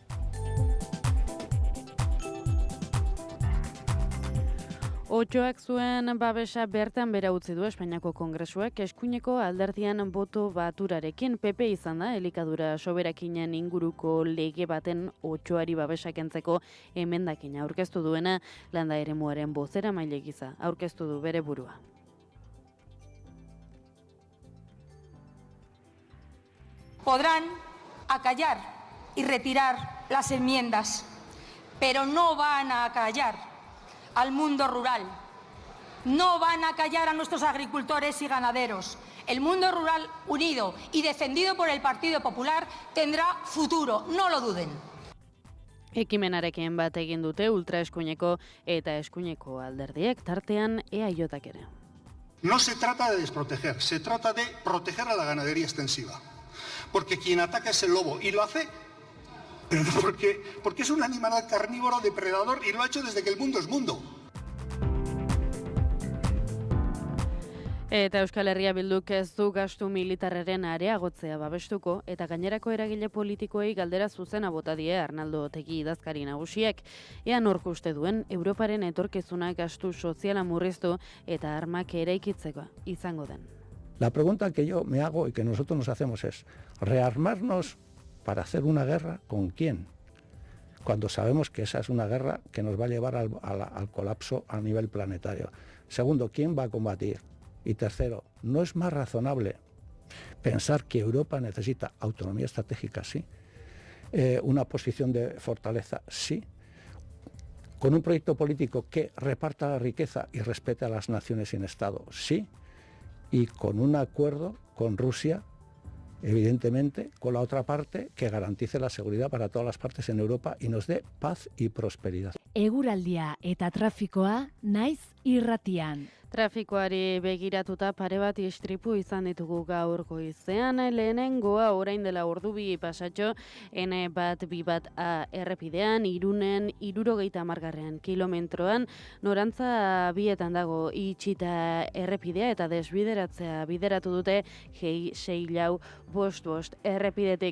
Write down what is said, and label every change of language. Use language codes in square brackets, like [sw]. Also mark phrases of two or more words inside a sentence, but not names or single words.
[eu] Otxoak zuen babesa bertan bera utzi du Espainiako Kongresuak eskuineko alderdian boto baturarekin. PP izan da elikadura soberakinen inguruko lege baten Otxoari babesa kentzeko emendakina aurkeztu duena, landa eremuaren bozera maile gisa aurkeztu du bere burua. [es] Podrán acallar y retirar las enmiendas, pero no van a acallar al mundo rural. No van a callar a nuestros agricultores y ganaderos. El mundo rural unido y defendido por el Partido Popular tendrá futuro, no lo duden. [eu] Ekimenarekin bat egin dute ultraeskuineko eta eskuineko alderdiek, tartean EAJak ere. [es] No se trata de desproteger, se trata de proteger a la ganadería extensiva. Porque quien ataca es el lobo y lo hace porque es un animal carnívoro depredador y lo ha hecho desde que el mundo es mundo. [eu] Eta Euskal Herria Bilduk ez du gastu militarraren areagotzea babestuko eta gainerako eragile politikoei galdera zuzena bota die Arnaldo Otegi idazkari nagusiek. Ea nork uste duen Europaren etorkizuna gastu soziala murriztu eta armak eraikitzeko izango den. [es] La pregunta que yo me hago y que nosotros nos hacemos es ¿rearmarnos para hacer una guerra con quién? Cuando sabemos que esa es una guerra que nos va a llevar al colapso a nivel planetario. Segundo, ¿quién va a combatir? Y tercero, ¿no es más razonable pensar que Europa necesita autonomía estratégica? Sí. Una posición de fortaleza, sí. Con un proyecto político que reparta la riqueza y respete a las naciones sin Estado, sí. Y con un acuerdo con Rusia, evidentemente, con la otra parte que garantice la seguridad para todas las partes en Europa y nos dé paz y prosperidad. [eu] Eguraldia eta trafikoa naiz irratian. Trafikoari begiratuta pare bat istripu izan ditugu gaur goizean, lehenengoa orain dela ordu bi pasatxo, N1-2-1A errepidean, Irunen 70 kilometroan, norantza bietan dago itxita errepidea eta desbideratzea bideratu dute 6-4-5 errepidetik.